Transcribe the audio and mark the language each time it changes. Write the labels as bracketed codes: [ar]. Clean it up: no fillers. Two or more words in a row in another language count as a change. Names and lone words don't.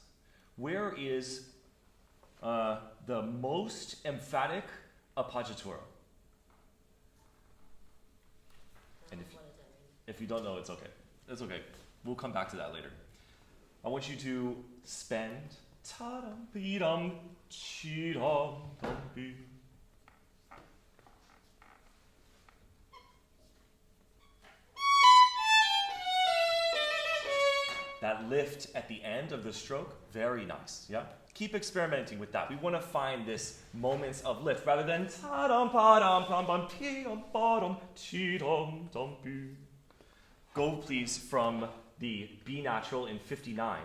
[en] Where is the most emphatic appoggiatura? And What does that mean? if you don't know, it's okay. It's okay. We'll come back to that later. I want you to spend ta-dum-be-dum, chi-dum-dum-be. That lift at the end of the stroke, very nice. Yeah? Keep experimenting with that. We want to find this moments of lift rather than ta-dum-pa-dum-pam-pam-ti-dum-bum-chi-dum-dum-be. Go please from the B natural in 59.